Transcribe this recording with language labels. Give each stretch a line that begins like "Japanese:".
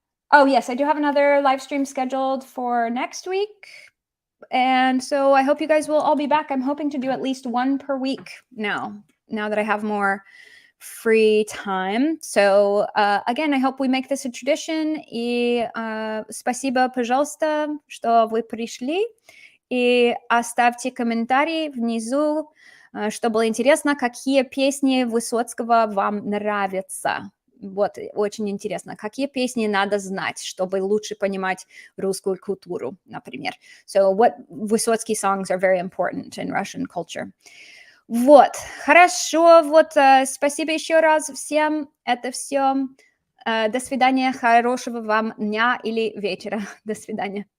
English: Oh, yes, I do have another live stream scheduled for next week. And so I hope you guys will all be back. I'm hoping to do at least one per week now that I have more free time. So again, I hope we make this a tradition.
Russian: И спасибо, пожалуйста, что вы пришли. И оставьте комментарии внизу, что было интересно, какие песни Высоцкого вам нравятся. Вот, очень интересно, какие песни надо знать, чтобы лучше понимать русскую культуру, например.
English: So what Vysotsky songs are very important in Russian culture.
Russian: Вот, хорошо, вот, спасибо еще раз всем, это все. До свидания, хорошего вам дня или вечера. До свидания.